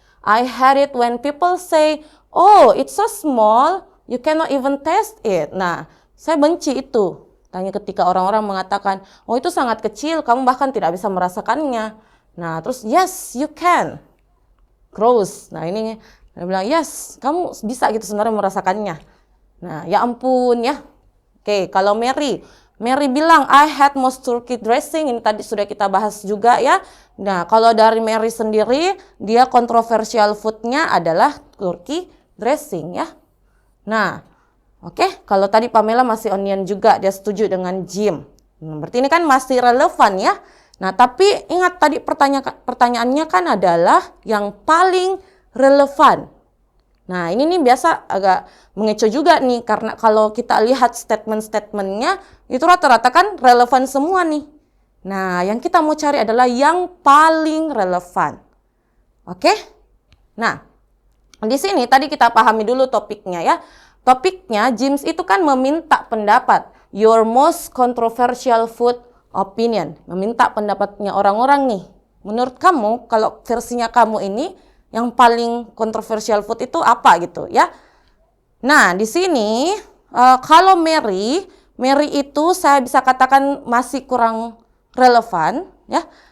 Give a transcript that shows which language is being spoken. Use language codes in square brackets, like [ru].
[en] I hate it when people say, oh, it's so small, you cannot even taste it. [id] Nah, saya benci itu. Tanya ketika orang-orang mengatakan, oh itu sangat kecil, kamu bahkan tidak bisa merasakannya. Nah, terus [en] yes, you can. Gross. [id] Nah, ini dia bilang, yes, kamu bisa gitu sebenarnya merasakannya. Nah, ya ampun ya. Oke, kalau Mary bilang, [en] I had most turkey dressing. [id] Ini tadi sudah kita bahas juga ya. Nah, kalau dari Mary sendiri, dia kontroversial foodnya adalah turkey dressing ya. Nah, oke, kalau tadi Pamela masih onion juga, dia setuju dengan Jim. Berarti ini kan masih relevan ya. Nah, tapi ingat tadi pertanyaannya kan adalah yang paling relevan. Nah, ini nih biasa agak mengecoh juga nih, karena kalau kita lihat statement-statementnya, itu rata-rata kan relevan semua nih. Nah, yang kita mau cari adalah yang paling relevan. Oke? Nah, di sini tadi kita pahami dulu topiknya ya. Topiknya, James itu kan meminta pendapat. [en] Your most controversial food opinion. [id] Meminta pendapatnya orang-orang nih. Menurut kamu, kalau versinya kamu ini, yang paling kontroversial food itu apa gitu ya. Nah, di sini kalau Mary itu saya bisa katakan masih kurang relevan ya.